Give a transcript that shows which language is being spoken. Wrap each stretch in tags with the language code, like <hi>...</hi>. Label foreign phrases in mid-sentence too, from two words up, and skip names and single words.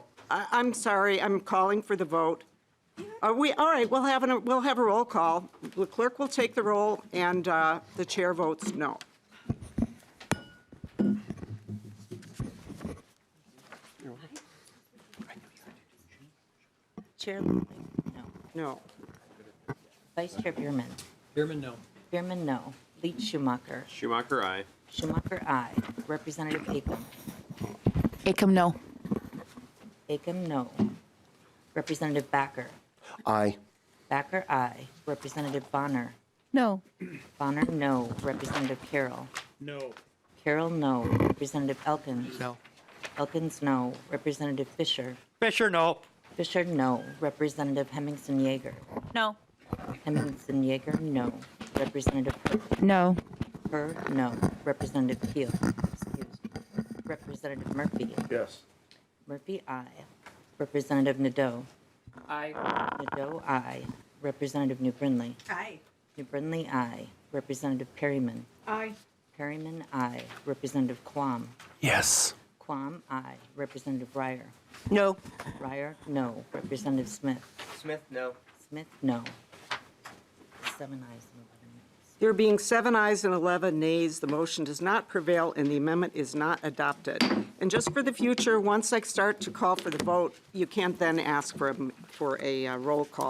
<en>I'm sorry, I'm calling for the vote. All right, we'll have a roll call. The clerk will take the roll, and the chair votes no. Chair Liebling, no. No. Vice Chair Bierman. Bierman, no. Bierman, no. Leach Schumacher. Schumacher, aye. Schumacher, aye. Representative Acom. Acom, no. Acom, no. Representative Backer. Aye. Backer, aye. Representative Bonner. No. Bonner, no. Representative Carroll. No. Carroll, no. Representative Elkins. No. Elkins, no. Representative Fisher. Fisher, no. Fisher, no. Representative Hemmingson Yeager. No. Hemmingson Yeager, no. Representative Herr. No. Herr, no. Representative Keel. Excuse me. Representative Murphy. Yes. Murphy, aye. Representative Nadeau. Aye. Nadeau, aye. Representative New Brindley. Aye. New Brindley, aye. Representative Perryman. Aye. Perryman, aye. Representative Quam. Yes. Quam, aye. Representative Ryer. No. Ryer, no. Representative Smith. Smith, no. Smith, no. 7 ayes and 11 nays. There being 7 ayes and 11 nays, the motion does not prevail and the amendment is not adopted. And just for the future, once I start to call for the vote, you can't then ask for a roll call.</en>